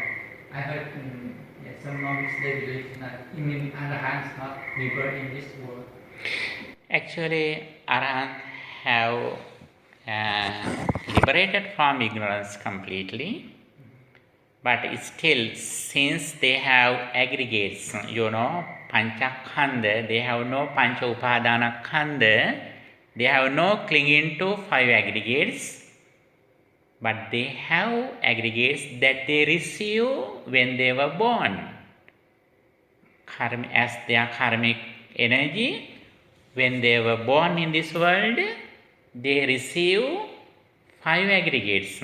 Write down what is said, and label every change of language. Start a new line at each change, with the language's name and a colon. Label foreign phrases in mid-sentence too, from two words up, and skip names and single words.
English: I heard some monks they believe that Arahants not rebirth in this world. Actually, Arahants have liberated from ignorance completely, but still, since they have aggregates,
Pali: pancha khanda,
English: they have no
Pali: pancha upadana khanda,
English: they have no clinging to 5 aggregates, but they have aggregates that they receive when they were born. As their karmic energy, when they were born in this world, they receive 5 aggregates.